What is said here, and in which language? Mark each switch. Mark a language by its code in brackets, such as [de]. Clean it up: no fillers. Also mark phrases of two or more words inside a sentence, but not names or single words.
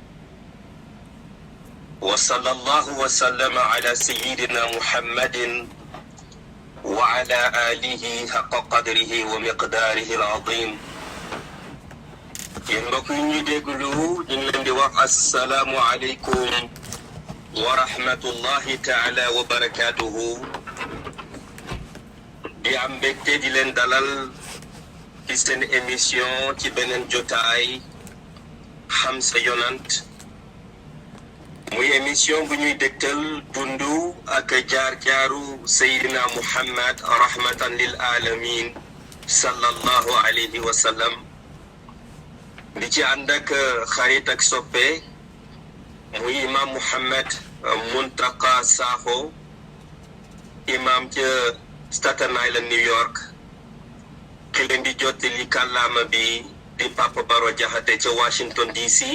[ar] وصلى الله وسلم على سيدنا محمد وعلى آله حق قدره ومقداره العظيم. ينبغي ندعو السلام عليكم ورحمة الله تعالى وبركاته. [wo] di am mbégte di leen dalal ci seen émission ci beneen jotaay xam sa yonent muy émission bu ñuy dégtal dundu ak jaar-jaaru Seydina Mouhamed [ar] رحمة للعالمين صلى الله عليه وسلم [wo] di ci ànd ak xarit ak soppe muy imam Mouhamed Muntaqa Sakho imam ca Staten Island New York ki leen di jottali kàllaama bi di Papa Barro Jaxate ca Washington DC.